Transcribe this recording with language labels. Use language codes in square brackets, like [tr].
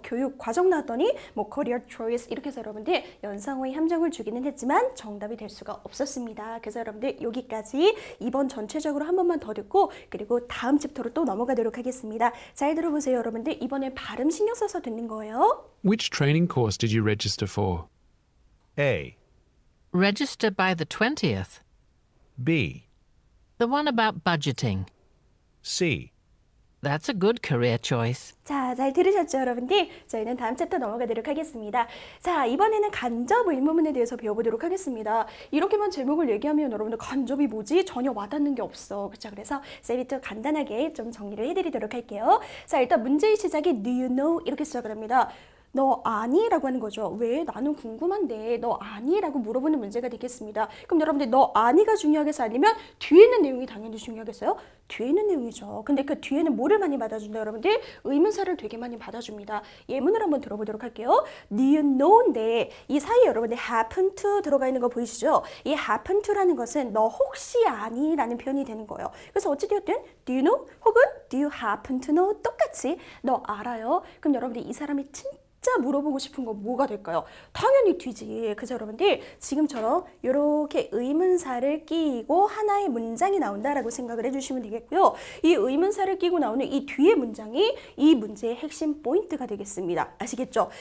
[ko] 교육 과정 나왔더니 뭐 [en] career choice [ko] 이렇게 해서 여러분들 연상호의 함정을 주기는 했지만 정답이 될 수가 없었습니다. 그래서 여러분들 여기까지 이번 전체적으로 한 번만 더 듣고 그리고 다음 챕터로 또 넘어가도록 하겠습니다. 잘 들어보세요, 여러분들. 이번엔 발음 신경 써서 듣는 거예요. [en] Which training course did you register for? A. Register by the 20th. B. The one about budgeting. C. That's a good career choice. [ko] 자, 잘 들으셨죠, 여러분들? 저희는 다음 챕터 넘어가도록 하겠습니다. 자, 이번에는 간접 의문문에 대해서 배워보도록 하겠습니다. 이렇게만 제목을 얘기하면 여러분들 간접이 뭐지? 전혀 와닿는 게 없어. 그렇죠? 그래서 쌤이 또 간단하게 좀 정리를 해드리도록 할게요. 자, 일단 문제의 시작이 [en] Do you know? [ko] 이렇게 시작을 합니다. 너 아니? 라고 하는 거죠. 왜? 나는 궁금한데 너 아니? 라고 물어보는 문제가 되겠습니다. 그럼 여러분들 너 아니가 중요하겠어요? 아니면 뒤에 있는 내용이 당연히 중요하겠어요? 뒤에 있는 내용이죠. 근데 그 뒤에는 뭐를 많이 받아준다 여러분들? 의문사를 되게 많이 받아줍니다. 예문을 한번 들어보도록 할게요. [en] Do you know [ko] 인데 이 사이에 여러분들 [en] happen to [ko] 들어가 있는 거 보이시죠? 이 [en] happen to [ko] 라는 것은 너 혹시 아니? 라는 표현이 되는 거예요. 그래서 어찌되었든 [en] do you know? [ko] 혹은 [en] do you happen to know? [ko] 똑같이 너 알아요? 그럼 여러분들 이 사람이 진짜 물어보고 싶은 거 뭐가 될까요? 당연히 뒤지. 그래서 여러분들 지금처럼 이렇게 의문사를 끼고 하나의 문장이 나온다라고 생각을 해주시면 되겠고요. 이 의문사를 끼고 나오는 이 뒤에 문장이 이 문제의 핵심 포인트가 되겠습니다. 아시겠죠?